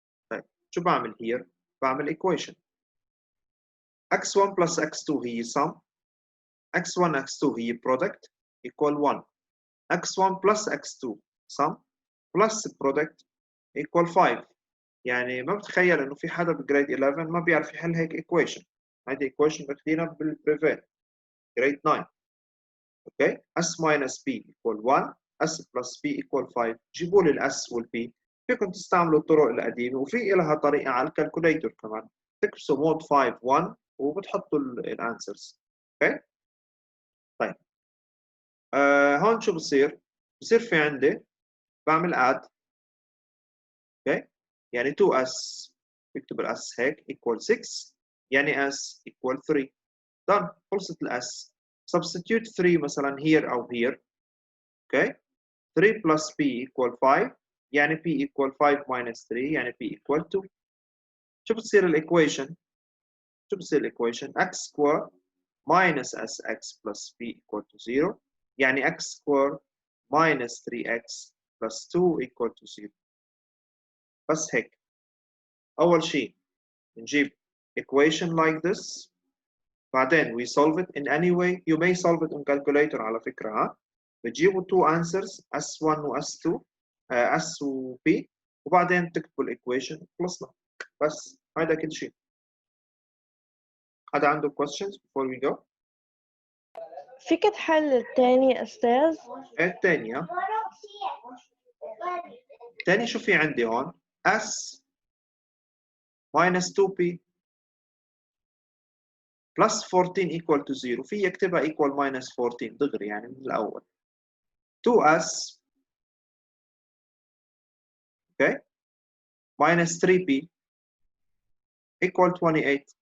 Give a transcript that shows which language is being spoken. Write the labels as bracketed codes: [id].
[ar] طيب شو بعمل [en] here؟ بعمل equation x1 plus x2 هي sum x1 x2 هي product equal 1 x1 plus x2 sum plus product equal 5. [ar] يعني ما بتخيل انه في حدا بجريد 11 ما بيعرف يحل هيك equation. هيدي equation اخذينها بالبريفيل جريد 9. [en] Okay s minus b equal 1 s plus b equal 5. [ar] جيبوا لي الاس والبي. فيكم تستعملوا الطرق القديمه وفي لها طريقه على الكالكوليتر كمان. تكبسوا مود 5 1 وبتحطوا الانسرز. اوكي طيب هون شو بصير؟ بصير في عندي بعمل اد. اوكي يعني 2s بكتب الاس هيك equal 6 يعني s equal 3. done خلصت الاس. [en] substitute 3 مثلا here او here. Okay 3 plus p equal 5 يعني p equal 5 minus 3 يعني p equal 2. [ar] شو بتصير الايكويشن؟ شو بتصير الايكويشن؟ [en] x square minus sx plus p equal to 0 يعني x square minus 3x plus 2 equal to 0. [ar] بس هيك. أول شيء نجيب [en] equation like this [ar] بعدين [en] we solve it in any way. You may solve it on calculator على فكرة ها. [ar] بتجيبوا two answers S1 و S2 S و P وبعدين تكتبوا الايكويشن خلصنا. بس هذا كل شيء. حدا عنده [en] questions before we go؟ [ar] فيك تحل التاني يا أستاذ؟ الثانية الثاني شو في عندي هون؟ [en] S minus 2P plus 14 equal to 0. [ar] في يكتبها equal minus 14 دغري يعني من الأول. 2S okay minus 3P equal 28.